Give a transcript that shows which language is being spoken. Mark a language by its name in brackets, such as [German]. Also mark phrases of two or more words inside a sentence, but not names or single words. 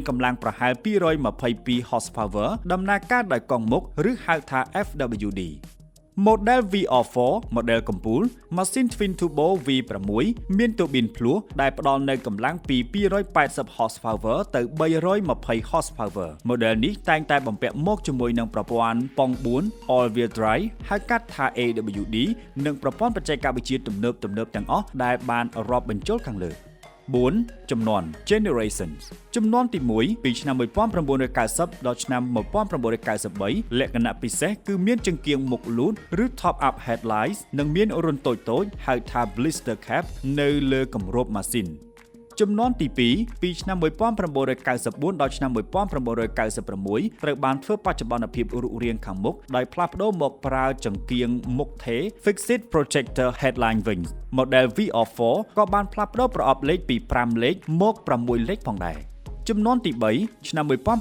[Khmer] កម្លាំងប្រហែល222 horsepower ដំណើរការដោយកង់មុខឬហៅថា FWD model VR4 model កំពូលម៉ាស៊ីន Twin Turbo V6 មានទូប៊ីនភ្លោះដែលផ្ដល់នូវកម្លាំងពី280 horsepower ទៅ320 horsepower model នេះតែងតែបំពាក់មកជាមួយនឹងប្រព័ន្ធប៉ង់4 [English] all wheel drive [Khmer] ហៅកាត់ថា AWD និងប្រព័ន្ធបច្ចេកវិទ្យាទំនើបទាំងអស់ដែលបានរាប់បញ្ចូលខាងលើ4. ចំនួន Generations ចំនួនទី1ពីឆ្នាំ1990ដល់ឆ្នាំ1993លក្ខណៈពិសេសគឺមានចង្កៀងមុខលូតឬ [English] top up headlights [Khmer] និងមានរន្ធតូចៗហៅថា [English] blister cap [Khmer] នៅលើគម្របម៉ាស៊ីនចំនួនទី2ពីឆ្នាំ1994ដល់ឆ្នាំ 1996ត្រូវបានធ្វើបច្ចុប្បន្នភាពរូបរាងខាងមុខដោយផ្លាស់ប្ដូរមកប្រើចង្កៀងមុខថេរ [English] Fixed Projector Headline [Khmer] វិញ Model VR4 ក៏បានផ្លាស់ប្ដូរប្រអប់លេខពី5លេខមក6លេខផងដែរចំនួនទី3ឆ្នាំ